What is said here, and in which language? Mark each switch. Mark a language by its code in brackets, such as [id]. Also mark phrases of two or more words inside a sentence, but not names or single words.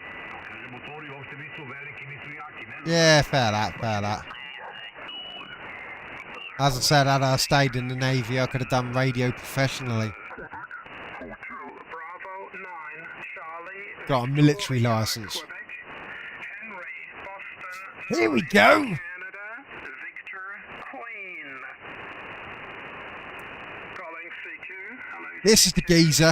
[sr] Kaže, motori uopšte nisu veliki, nisu jaki, ne znam. [en] Yeah, fair that, fair that. As I said, had I stayed in the Navy, I could have done radio professionally. Got a military license. Here we go! This is the geezer.